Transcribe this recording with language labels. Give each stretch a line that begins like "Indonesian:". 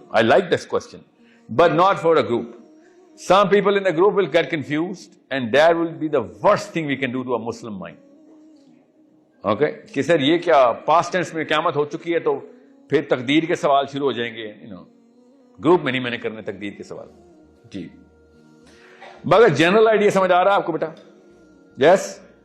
English: I like this question, but not for a group. Some people in the group will get confused and that will be the worst thing we can do to a Muslim mind. Okay?
Urdu: کہ سر یہ کیا past tense میں قیامت ہو چکی ہے تو پھر تقدیر کے سوال شروع ہو جائیں گے. گروپ میں نہیں میں نے کرنے تقدیر کے سوال. جی مگر جنرل آئیڈیا سمجھ آ رہا ہے آپ کو بیٹا؟ یس.